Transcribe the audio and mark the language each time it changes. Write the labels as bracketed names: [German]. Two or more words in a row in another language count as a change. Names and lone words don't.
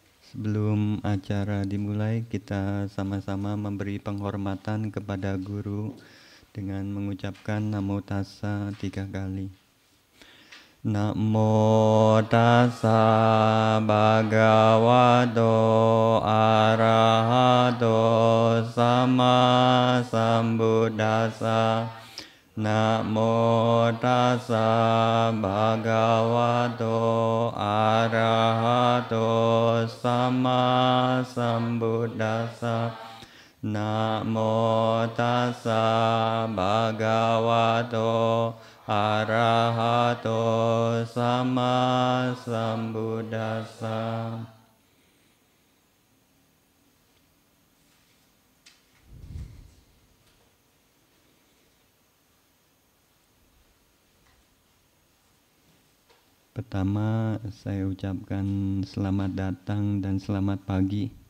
[Indonesian] Sebelum acara dimulai, kita sama-sama memberi penghormatan kepada guru dengan mengucapkan [Pali] Namo Tassa [Indonesian] 3 kali. [Pali] Namo Tassa Bhagavato Arahato Sama Sambuddhassa. Namo Tassa Bhagavato Arahato Sama Sambuddhassa. Namo Tassa Bhagavato Arahato Sama Sambuddhassa. [Indonesian] Pertama, saya ucapkan selamat datang dan selamat pagi.